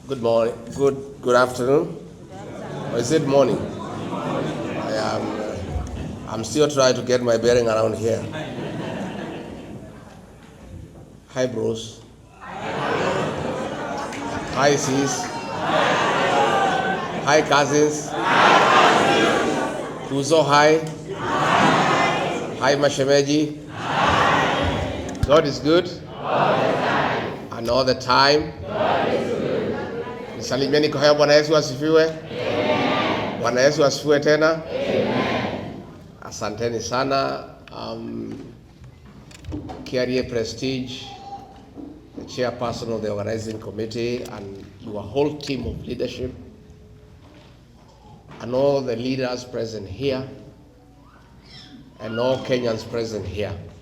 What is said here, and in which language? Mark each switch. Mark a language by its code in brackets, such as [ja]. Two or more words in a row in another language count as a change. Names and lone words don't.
[en] Good morning. Good afternoon. Or is it morning? I'm still trying to get my bearing around here. Hi, bros. Hi, sis. Hi, cousins. Kuzo, hi. Hi, mashemeji. God is good. And all the time. [sw] Nisalimieni kwa haya. Bwana Yesu asifiwe. Bwana Yesu asifiwe tena. Asanteni sana. [en] Carrier Prestige, the chairperson of the organizing committee, and your whole team of leadership, and all the leaders present here, and all Kenyans present here.